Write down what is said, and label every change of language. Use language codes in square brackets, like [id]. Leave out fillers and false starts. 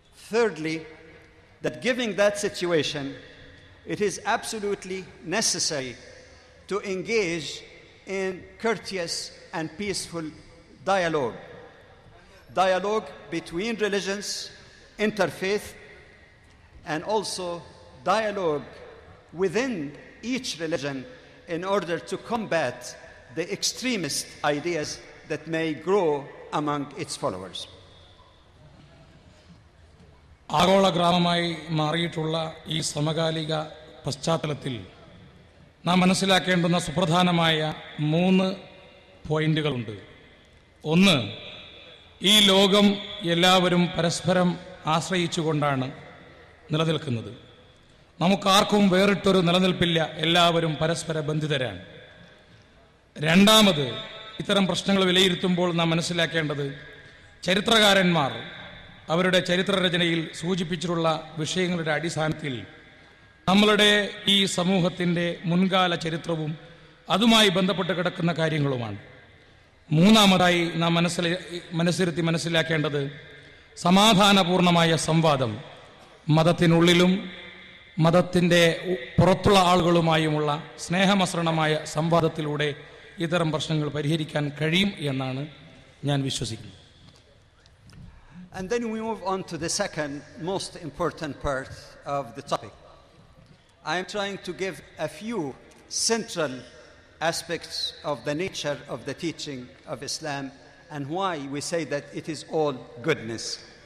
[en] Thirdly, that given that situation, it is absolutely necessary to engage in courteous and peaceful dialogue between religions, interfaith, and also dialogue within each religion in order to combat the extremist ideas that may grow among its followers. [ml] ആഗോള ഗ്രാമമായി മാറിയിട്ടുള്ള ഈ സമകാലിക പശ്ചാത്തലത്തിൽ നാം മനസ്സിലാക്കേണ്ടുന്ന സുപ്രധാനമായ 3 പോയിന്റുകളുണ്ട്. ഒന്ന്, ഈ ലോകം എല്ലാവരും പരസ്പരം ആശ്രയിച്ചുകൊണ്ടാണ് നിലനിൽക്കുന്നത്. നമുക്കാർക്കും വേറിട്ടൊരു നിലനിൽപ്പില്ല, എല്ലാവരും പരസ്പര ബന്ധിതരാണ്. രണ്ടാമത്, ഇത്തരം പ്രശ്നങ്ങൾ വിലയിരുത്തുമ്പോൾ നാം മനസ്സിലാക്കേണ്ടത് ചരിത്രകാരന്മാർ അവരുടെ ചരിത്രരചനയിൽ സൂചിപ്പിച്ചിട്ടുള്ള വിഷയങ്ങളുടെ അടിസ്ഥാനത്തിൽ നമ്മളുടെ ഈ സമൂഹത്തിൻ്റെ മുൻകാല ചരിത്രവും അതുമായി ബന്ധപ്പെട്ട് കിടക്കുന്ന കാര്യങ്ങളുമാണ്. മൂന്നാമതായി നാം മനസ്സിരുത്തി മനസ്സിലാക്കേണ്ടത് സമാധാനപൂർണമായ സംവാദം, മതത്തിനുള്ളിലും മതത്തിൻ്റെ പുറത്തുള്ള ആളുകളുമായുമുള്ള സ്നേഹമസൃണമായ സംവാദത്തിലൂടെ ഇത്തരം പ്രശ്നങ്ങൾ പരിഹരിക്കാൻ കഴിയും എന്നാണ് ഞാൻ വിശ്വസിക്കുന്നത്. [en] And then we move on to the second most important part of the topic. I am trying to give a few central aspects of the nature of the teaching of Islam and why we say that it is all goodness.